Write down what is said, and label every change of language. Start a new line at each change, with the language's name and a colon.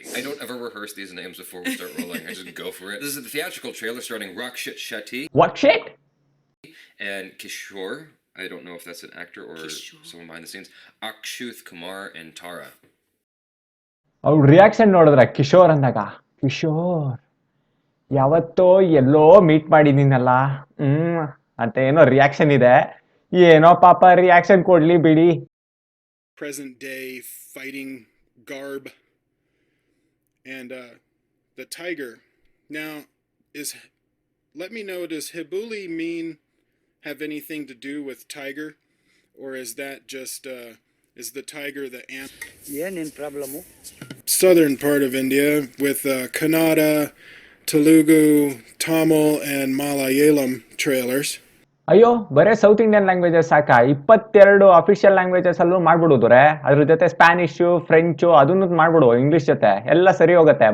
English: I don't ever rehearse these names before we start rolling. I just go for it. This is the theatrical trailer starring Rakshit Shetty. What shit? And Kishore. I don't know if that's an actor or someone behind the scenes. Akshuth Kumar and Tara.
Kannada: ಅವ್ರು reaction ನೋಡಿದ್ರ ಕಿಶೋರ್ ಅಂದಾಗ, ಕಿಶೋರ್ ಯಾವತ್ತೋ ಎಲ್ಲೋ meet ಮಾಡಿದೀನಲ್ಲ ಅಂತ ಏನೋ reaction ಇದೆ. ಏನೋ ಪಾಪ reaction ಕೊಡ್ಲಿ ಬಿಡಿ.
English: Present day fighting garb and the tiger. Now, let me know, does Hibuli have anything to do with tiger, or is that just is the tiger the southern part of India with Kannada, Telugu, Tamil and Malayalam trailers?
Kannada: ಅಯ್ಯೋ, ಬರೇ south Indian languages ಸಾಕ? 22 official languages ಅಲ್ಲೂ ಮಾಡ್ಬಿಡುದ್ರೆ, ಅದ್ರ ಜೊತೆ ಸ್ಪ್ಯಾನಿಷು, French ಅದನ್ನು ಮಾಡ್ಬಿಡು, English ಜೊತೆ ಎಲ್ಲ ಸರಿ ಹೋಗುತ್ತೆ.